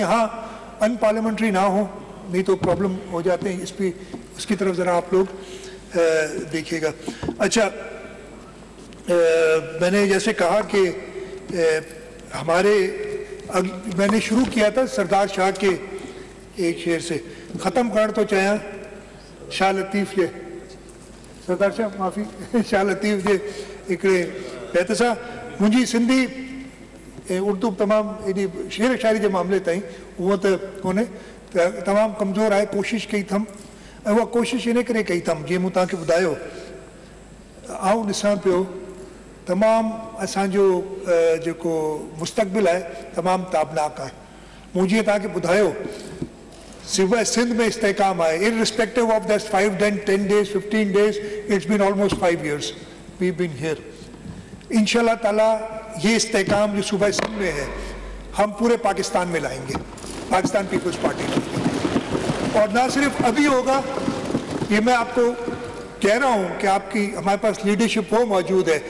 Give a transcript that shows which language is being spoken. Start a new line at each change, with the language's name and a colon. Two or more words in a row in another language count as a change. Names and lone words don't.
Urdu: ہاں، اَن پارلیمنٹری نہ ہو، نہیں تو پرابلم ہو جاتے ہیں. اس پر اس کی طرف ذرا آپ لوگ دیکھیے گا. اچھا، میں نے جیسے کہا کہ میں نے شروع کیا تھا سردار شاہ کے ایک شعر سے، ختم کر تو چاہے
Sindhi: शाह लतीफ़ जे सरदार शाह माफ़ी शाह लतीफ़ जे हिकिड़े कहते सा मुंहिंजी सिंधी उर्दू तमामु एॾी शेर शायरी जे मामले ताईं उहो त कोन्हे, तमामु कमज़ोर आहे। कोशिशि कई अथमि, ऐं उहा कोशिशि इन करे कई अथमि जीअं मूं तव्हांखे ॿुधायो, आउं ॾिसां पियो तमामु असांजो जेको मुस्तक़बिल आहे तमामु ताबनाक आहे। मूं जीअं तव्हांखे ॿुधायो सिवाय सिंध में इस्तेकाम आहे,
English: irrespective of that 5, 10 days, 15 days, it's been almost 5 years we've been here।
Arabic: إن شاء الله تعالى
Urdu: یہ استحکام جو صوبہ سندھ میں ہے ہم پورے پاکستان میں لائیں گے، پاکستان پیپلز پارٹی میں. اور نہ صرف ابھی ہوگا، یہ میں آپ کو کہہ رہا ہوں کہ آپ کی ہمارے پاس لیڈرشپ وہ موجود ہے.